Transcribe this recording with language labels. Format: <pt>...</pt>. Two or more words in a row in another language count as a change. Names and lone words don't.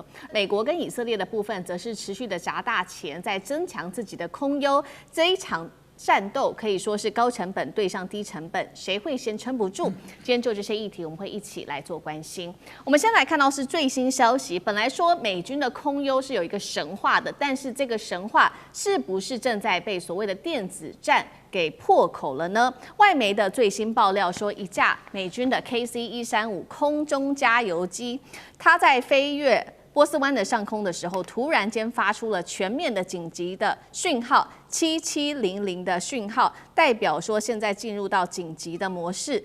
<zh>美國跟以色列的部分則是持續的砸大錢，在增強自己的空優。這一場戰鬥可以說是高成本對上低成本，誰會先撐不住？今天就這些議題，我們會一起來做關心。我們先來看到是最新消息，本來說美軍的空優是有一個神話的，但是這個神話是不是正在被所謂的電子戰給破口了呢？外媒的最新爆料說，一架美軍的 KC-135空中加油機，它在飛越波斯灣的上空的時候，突然間發出了全面的緊急的訊號，7700的讯號，代表說現在進入到緊急的模式。</zh>